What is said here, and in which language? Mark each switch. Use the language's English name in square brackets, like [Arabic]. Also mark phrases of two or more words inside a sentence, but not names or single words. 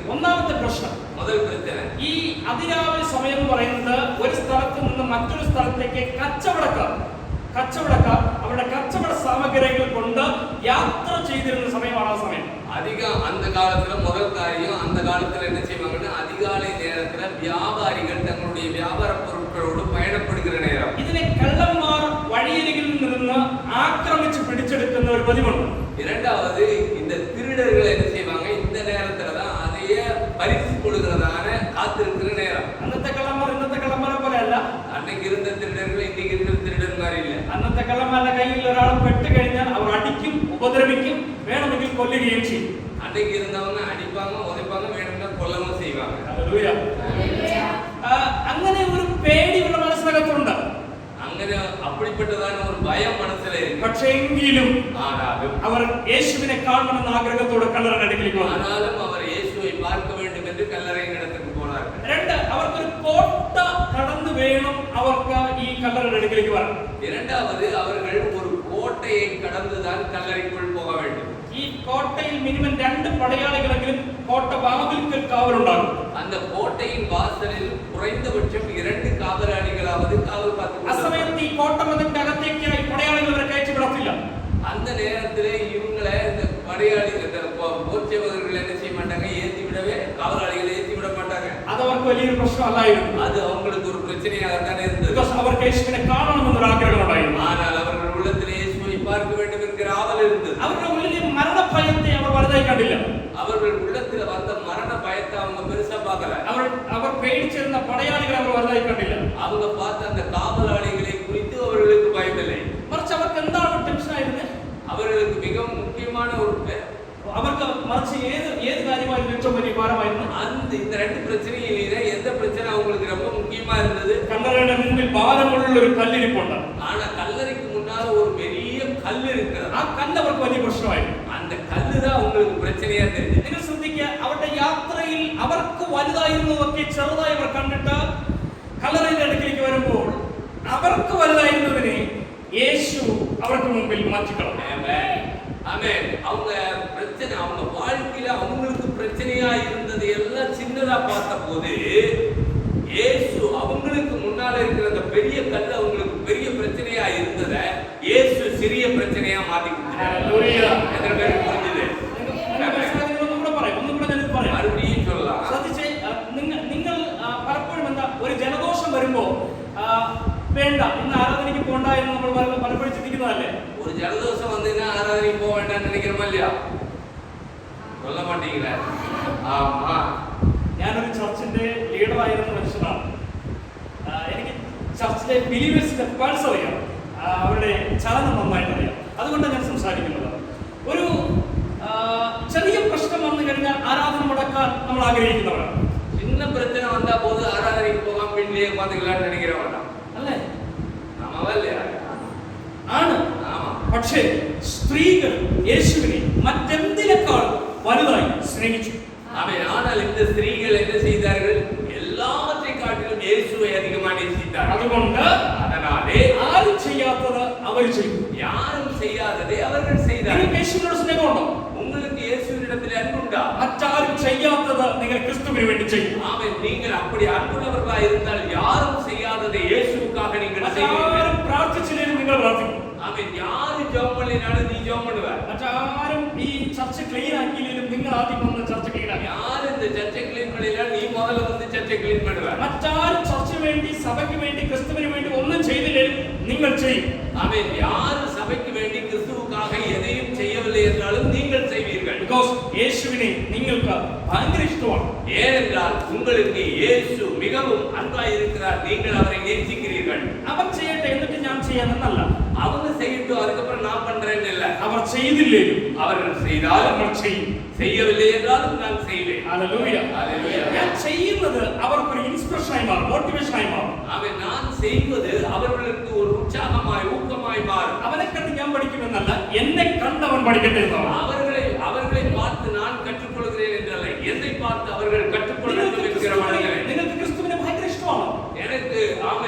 [Malayalam] ഒന്നാമത്തെ പ്രശ്നം, [Tamil] முதல் பிரச்சனை, [Malayalam] ഈ അതിരാവിലെ സമയം എന്ന് പറയുന്നത് ഒരു സ്ഥലത്ത് നിന്ന് മറ്റൊരു സ്ഥലത്തേക്ക് കച്ചവടക്കാർ അവരുടെ കച്ചവട സാമഗ്രികൾ കൊണ്ട് യാത്ര ചെയ്തിരുന്ന സമയമാണ് ആ സമയം. [Tamil] அதிகம் அந்த காலத்துல முதல் காரியம், அந்த காலத்துல என்ன செய்வாங்கன்னா அதிகாலை நேரத்துல வியாபாரிகள் தங்களுடைய வியாபார பொருட்களோடு பயணப்படுகிற நேரம். [Malayalam] ഇതിനെ കള്ളന്മാർ വഴിയരികിൽ നിന്ന് ആക്രമിച്ച് പിടിച്ചെടുക്കുന്ന ഒരു പതിവുണ്ട്. [Tamil] இரண்டாவது, இந்த திருடர்கள் என்ன செய்வாங்க, இந்த நேரத்துல தான் அதையே பறித்து கொடுக்கிறதான காத்திருக்கிற நேரம். [Malayalam] അന്നത്തെ കള്ളന്മാർ ഇന്നത്തെ കള്ളന്മാരെ പോലെ അല്ല. [Tamil] அன்னைக்கு இருந்த திருடர்கள் இன்னைக்கு இருக்கிற திருடன் மாதிரி இல்ல. [Malayalam] അന്നത്തെ കള്ളന്മാരുടെ കയ്യിൽ ഒരാൾ പെട്ട് കഴിഞ്ഞാൽ അവർ അടിക്കും, ഉപദ്രവിക്കും, വേണമെങ്കിൽ കൊല്ലുകയും ചെയ്യും. [Tamil] அன்னைக்கு இருந்தவங்க அடிப்பாங்க, உதைப்பாங்க, வேணும்னா கொல்லவும் செய்வாங்க. [Malayalam] ഹല്ലേലൂയ. അങ്ങനെ ഒരു പേടിയുള്ള മനസ്സിനകത്തുണ്ട്. [Tamil] അങ്ങനെ அப்படிப்பட்டதான ஒரு பயம் மனசுல இருக்கு. [Malayalam] പക്ഷേ എങ്കിലും [Tamil] ஆனாலும் [Malayalam] അവർ യേശുവിനെ കാണണമെന്ന ആഗ്രഹത്തോടെ കല്ലറയുടെ അടുക്കലേക്ക് വന്നു. [Tamil] ஆனாலும் அவர் இயேசுவை பார்க்க வேண்டும் என்று கல்லறையின் இடத்துக்கு போனார்கள். [Malayalam] രണ്ട്, അവർക്കൊരു കോട്ട കടന്നു വേണം അവർക്ക് ഈ കല്ലറയുടെ അടുക്കലേക്ക് വരാൻ. [Tamil] இரண்டாவது, அவர்கள் ஒரு கோட்டையை கடந்துதான் கல்லறைக்குள் போக வேண்டும். [Malayalam] ഈ കോട്ടയിൽ മിനിമം 2 പടയാളികളെങ്കിലും കോട്ട വാതിൽക്കൽ കാവലുണ്ടാകും. [Tamil] அந்த கோட்டையின் வாசலில் குறைந்தபட்சம் 2 காவலாளிகளாவது காவல் பார்த்து. [Malayalam] അസമയത്ത് ഈ കോട്ടമതിന്റെ അകത്തേക്ക് ഈ പടയാളികൾ വരെ കയറ്റി വിടത്തില്ല. [Tamil] அந்த நேரத்திலே இவங்களை இந்த படையாளி இந்த போர்ச்சேவகர்கள் என்ன செய்ய மாட்டாங்க, ஏத்தி விடவே காவலாளிகளை ஏத்தி விட மாட்டாங்க. [Malayalam] അത് അവർക്ക് വലിയൊരു പ്രശ്നമല്ലായിരുന്നു. [Tamil] அது அவங்களுக்கு ஒரு பிரச்சனையாகத்தான் இருந்தது. [Malayalam] ബിക്കോസ് അവർക്ക് യേശുവിനെ കാണണമെന്നൊരു ആഗ്രഹം ഉണ്ടായിരുന്നു. [Tamil] ஆனால் அவர்கள் உள்ளத்திலே இயேசுவை பார்க்க வேண்டும் என்கிற ஆவல் இருந்தது. [Malayalam] അവരുടെ ഉള്ളിലെ മരണഭയത്തെ അവർ വലുതായി കണ്ടില്ല. [Tamil] அவர்கள் உள்ளத்துல வந்த மரண பயத்தை அவங்க பெருசா பார்க்கல. [Malayalam] അവർ പേടിച്ചിരുന്ന പടയാളികളെ അവർ വലുതായി കണ്ടില്ല. [Tamil] அவங்க பார்த்த அந்த காவலாளிகளை குறித்து அவர்களுக்கு பயமில்லை. [Malayalam] മറിച്ച് അവർക്ക് എന്താണ് ടെൻഷൻ ആയിരുന്നത്? [Tamil] அவர்களுக்கு மிகவும் முக்கியமான ஒரு [Malayalam] അവർക്ക് മറിച്ച് ഏത് കാര്യമായിരുന്നു ഏറ്റവും വലിയ ഭാരമായിരുന്നു? [Tamil] அந்த இந்த ரெண்டு பிரச்சனையிலே எந்த பிரச்சனை அவங்களுக்கு ரொம்ப முக்கியமா இருந்தது? [Malayalam] കല്ലറയുടെ മുൻപിൽ ഭാരമുള്ള ഒരു കല്ലിരിപ്പുണ്ട്. [Tamil] ஆனா கல்லறைக்கு முன்னால ஒரு பெரிய கல் இருக்கிறது. [Malayalam] ആ കല്ല് അവർക്ക് വലിയ പ്രശ്നമായിരുന്നു. [Tamil] அந்த கல்லு தான் அவங்களுக்கு பிரச்சனையா தெரிஞ்சது. [Malayalam] നിങ്ങൾ ശ്രദ്ധിക്കുക, അവരുടെ യാത്രയിൽ അവർക്ക് വലുതായിരുന്നതൊക്കെ ചെറുതായി അവർ കണ്ടിട്ട് കല്ലറയുടെ അടുക്കിലേക്ക് വരുമ്പോൾ അവർക്ക് വലുതായിരുന്നതിനെ യേശു അവർക്ക് മുമ്പിൽ മാറ്റിക്കളഞ്ഞു. [Tamil] ஆமென். அவங்க பிரச்சனை, அவங்க வாழ்க்கையில அவங்களுக்கு பிரச்சனையா இருந்தது எல்லாம் சின்னதா பார்த்தபோது இயேசு அவங்களுக்கு முன்னால இருக்கிற அந்த பெரிய கல் அவங்களுக்கு பெரிய பிரச்சனையா இருந்ததை இயேசு சிறிய பிரச்சனையா மாத்தி கொடுத்தார். [Malayalam] ഹല്ലേലൂയ. [Tamil] எத்தனை பேருக்கு புரிஞ்சுது? மறுபடியும் சொல்லலாம். [Malayalam] ശ്രദ്ധിച്ചേ, നിങ്ങൾ പലപ്പോഴും എന്താ ഒരു ജലദോഷം വരുമ്പോ വേണ്ട ഇന്ന് ആരാധനയ്ക്ക് പോണ്ട എന്ന് നമ്മൾ പലപ്പോഴും ചിന്തിക്കുന്നതല്ലേ? [Tamil] ஒரு ஜலதோஷம் வந்ததுன்னா ஆராதனைக்கு போக வேண்டாம்னு நினைக்கிறோமா இல்லையா? சொல்ல மாட்டீங்களா? ஆமா. [Malayalam] ഞാനൊരു ചർച്ചിന്റെ ലീഡറായിരുന്ന മനുഷ്യനാണ്. എനിക്ക് ചർച്ചിലെ ബിലീവേഴ്സിന്റെ പൾസ് അറിയാം, അവരുടെ ചലനം നന്നായിട്ട് അറിയാം. അതുകൊണ്ടാണ് ഞാൻ സംസാരിക്കുന്നത്. ഒരു ചെറിയ പ്രശ്നം വന്നു കഴിഞ്ഞാൽ ആരാധന മുടക്കാൻ നമ്മൾ ആഗ്രഹിക്കുന്നവരാണ്. [Tamil] சின்ன பிரச்சனை வந்தா போது ஆராதனைக்கு போகாம வீட்டிலேயே உட்காந்துக்கலாம்னு நினைக்கிறவங்க [Malayalam] അല്ലേ? [Tamil] ஆமாவா இல்லையா? [Malayalam] ആണ്. [Tamil] ஆமா. [Malayalam] പക്ഷേ സ്ത്രീകൾ യേശുവിനെ മറ്റെന്തിനേക്കാൾ വലുതായി സ്നേഹിച്ചു. [Tamil] ஆனால் இந்த ஸ்திரீகள் என்ன செய்தார்கள்? எல்லாவற்றை காட்டிலும் இயேசுவை அதிகமாக நேசித்தார்கள். [Malayalam] അതുകൊണ്ട് [Tamil] அதனாலே [Malayalam] ആരും ചെയ്യാത്ത അവർ ചെയ്തു. [Tamil] யாரும் செய்யாததை அவர்கள் செய்தார்கள். [Malayalam] നിങ്ങൾക്ക് യേശുവിനോട് സ്നേഹമുണ്ടോ? [Tamil] உங்களுக்கு இயேசுவினிடத்தில் அன்புண்டா? [Malayalam] മറ്റാരും ചെയ്യാത്തത് നിങ്ങൾ ക്രിസ്തുവിന് വേണ്ടി ചെയ്യും. [Tamil] ஆமென். நீங்கள் அப்படி அன்புள்ளவர்களாய் இருந்தால் யாரும் செய்யாததை இயேசுவுக்காக நீங்கள் செய்வீர்கள். [Malayalam] മറ്റാരും പ്രാർത്ഥിച്ചില്ലെങ്കിലും നിങ്ങൾ പ്രാർത്ഥിക്കും. [Tamil] ஆமென். யாரு ஜெபம் பண்ணினாலும் நீ ஜெபம் பண்ணுவ. [Malayalam] മറ്റാരും ഈ ചർച്ച ക്ലീൻ ആക്കിയില്ലെങ്കിലും നിങ്ങൾ ആദ്യം വന്ന് ചർച്ച ക്ലീൻ ആക്കി. [Tamil] யாரு இந்த சர்ச்சை கிளீன் பண்ணினா நீ முதல்ல வந்து சர்ச்சை கிளீன் பண்ணுவ. [Malayalam] മറ്റാരും ചർച്ചയ്ക്ക് വേണ്ടി സഭയ്ക്ക് വേണ്ടി ക്രിസ്തുവിന് വേണ്ടി ഒന്നും ചെയ്തില്ലെങ്കിലും നിങ്ങൾ ചെയ്യും. [Tamil] ஆமென். யாரு சபைக்கு வேண்டி கிறிஸ்துவுக்காக எதையும் செய்யவில்லை என்றாலும் நீங்கள் செய்வீர்கள். [Malayalam] Because യേശുവിനെ നിങ്ങൾക്ക് ഭയങ്കര ഇഷ്ടമാണ്. [Tamil] ஏனென்றால் உங்களுக்கு இயேசு மிகவும் அன்பாய் இருக்கிறார். நீங்கள் அவரை நேசிக்கிறீர்கள். [Malayalam] അവർ ചെയ്യട്ടെ എന്നിട്ട് ഞാൻ ചെയ്യാനെന്നല്ല. [Tamil] அவங்க செய்யட்டும் அதுக்கப்புறம் நான் பண்றேன்னு இல்ல. [Malayalam] അവർ ചെയ്തില്ലേലും [Tamil] அவர்கள் செய்தாலும் [Malayalam] നമ്മൾ ചെയ്യും. [Tamil] செய்யவில்லை என்றாலும் நான் செய்வேன். [Malayalam] ഹല്ലേലൂയ. [Tamil] ஹல்லேலூயா. [Malayalam] ഞാൻ ചെയ്യുന്നത് അവർക്കൊരു ഇൻസ്പിറേഷനായി മാറും, മോട്ടിവേഷനായി മാറും. [Tamil] அவன் நான் செய்வது அவர்களுக்கு ஒரு உற்சாகமாய் ஊக்கமாய் மாறும். [Malayalam] അവനെ കണ്ട് ഞാൻ പഠിക്കുമെന്നല്ല, എന്നെ കണ്ടവൻ പഠിക്കട്ടെ എന്നാണ്. [Tamil] அவர்களை பார்த்து நான் கற்றுக்கொள்கிறேன் என்றல்ல, என்னை பார்த்து அவர்கள் கற்றுக்கொள்ளட்டும் என்கிற மனநிலை. [Malayalam] നിങ്ങൾക്ക് ക്രിസ്തുവിനെ ഭയങ്കര ഇഷ്ടമാണ്. [Tamil] எனக்கு ஆமென்.